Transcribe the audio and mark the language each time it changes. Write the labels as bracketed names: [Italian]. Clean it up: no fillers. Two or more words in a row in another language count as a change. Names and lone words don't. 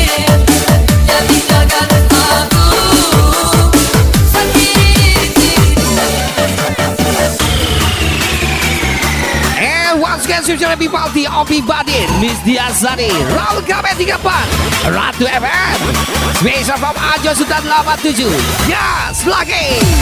[Indonesian] Ya tinggalkan aku sendiri di sini. [English] And once again Spesial Happy Party Opi Badit Nisdia Sari Raul Kamet 34 Ratu FM Spesial from Radio Sultan 87. [Indonesian] Gas lagi.